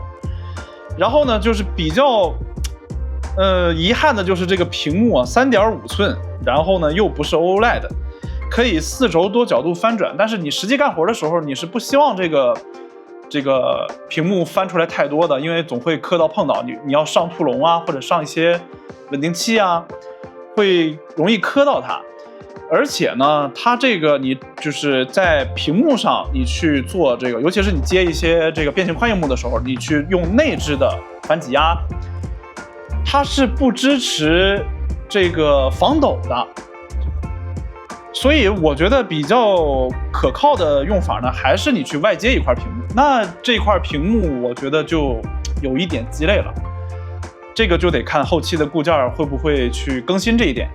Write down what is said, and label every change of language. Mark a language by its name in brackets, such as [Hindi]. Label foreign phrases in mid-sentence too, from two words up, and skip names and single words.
[Chinese] 然後呢，就是比較遺憾的就是這個屏幕啊，3.5寸，然後呢又不是 OLED， 可以4軸多角度翻轉，但是你實際幹活的時候，你是不希望這個屏幕翻出來太多的，因為總会磕到碰到你要上兔籠啊，或者上一些穩定器啊，会容易磕到它。而且呢，它這個你就是在屏幕上你去做這個，尤其是你接一些這個變形寬銀幕的時候，你去用內置的反擠壓，它是不支持這個防抖的。所以我覺得比較可靠的用法呢，還是你去外接一塊屏幕。那這塊屏幕我覺得就有一點雞肋了，這個就得看後期的固件會不會去更新這一點。